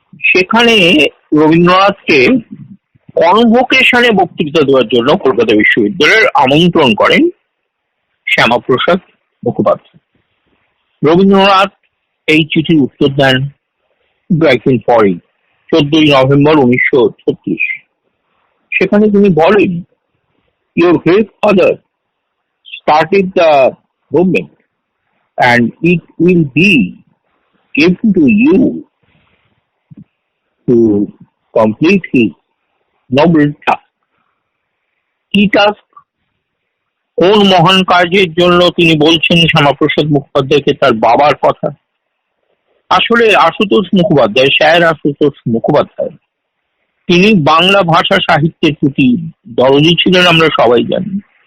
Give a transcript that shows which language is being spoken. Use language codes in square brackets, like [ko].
[bn] সেখানে রবীন্দ্রনাথকে কনভোকেশনে বক্তৃতা দেওয়ার জন্য কলকাতা বিশ্ববিদ্যালয়ের আমন্ত্রণ করেন শ্যামাপ্রসাদ মুখোপাধ্যায়। রবীন্দ্রনাথ এই চিঠির উত্তর দেন কয়েকদিন পরেই, 14ই নভেম্বর 1936। সেখানে তিনি বলেন, [en] your great father started the movement and it will be given to you to complete his noble task. [bn] কি টাস্ক? কোন মহান কাজের জন্য তিনি বলছেন শ্যামাপ্রসাদ মুখোপাধ্যায়কে তার বাবার কথা? আসলে আশুতোষ মুখোপাধ্যায়, স্যার আশুতোষ মুখোপাধ্যায়, তিনি বাংলা ভাষা সাহিত্যের প্রতি দরদি ছিলেন, আমরা সবাই জানি।